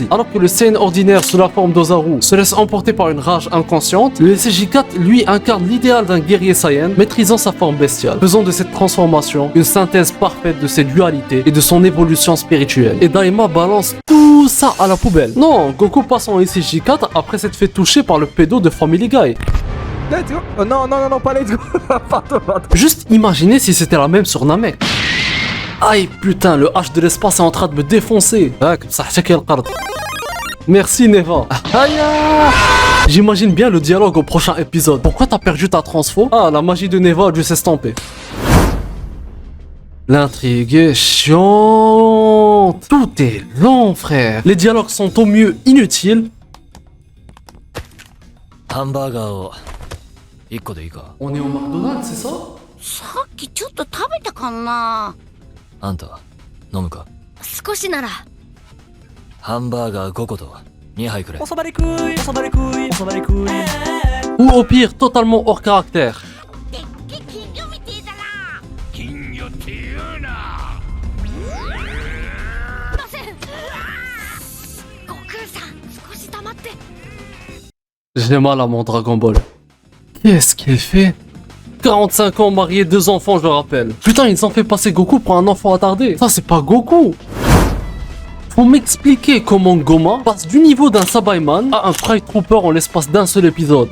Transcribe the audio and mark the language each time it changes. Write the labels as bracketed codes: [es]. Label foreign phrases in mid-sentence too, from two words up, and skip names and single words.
[fr] Alors que le Saiyan ordinaire sous la forme d'Ozaru se laisse emporter par une rage inconsciente, le SJ4 lui incarne l'idéal d'un guerrier Saiyan, maîtrisant sa forme bestiale, faisant de cette transformation une synthèse parfaite de ses dualités et de son évolution spirituelle. Et Daima balance tout ça à la poubelle. Non, Goku passe en SJ4 après s'être fait toucher par le pédo de Family Guy. [en] Let's go. [fr] Oh, non, pas [en] let's go. [fr] Pardon. Juste imaginez si c'était la même sur Namek. Aïe putain, le H de l'espace est en train de me défoncer. Merci Neva. Aïe. J'imagine bien le dialogue au prochain épisode. Pourquoi t'as perdu ta transfo? Ah, la magie de Neva a dû s'estomper. L'intrigue est chiante. Tout est long, frère. Les dialogues sont au mieux inutiles. [ja] ハンバーガーを1個でいいか。 [fr] On est au McDonald's, c'est ça? [ja] さっきちょっと食べたかな。あんた飲むか。少しなら。ハンバーガー5個と2杯くれ。おそばで食い、おそばで食い、おそばで食い。 [fr] Ou au pire, totalement hors caractère. [ja] でっけ金魚みてえだな。金魚って言うな。ません。悟空さん、少し黙って。 [fr] J'ai mal à mon Dragon Ball. Qu'est-ce qu'il fait? 45 ans, marié, 2 enfants, je le rappelle. Putain, ils ont fait passer Goku pour un enfant attardé. Ça, c'est pas Goku. Faut m'expliquer comment Goma passe du niveau d'un Sabaiman à un Pride Trooper en l'espace d'un seul épisode.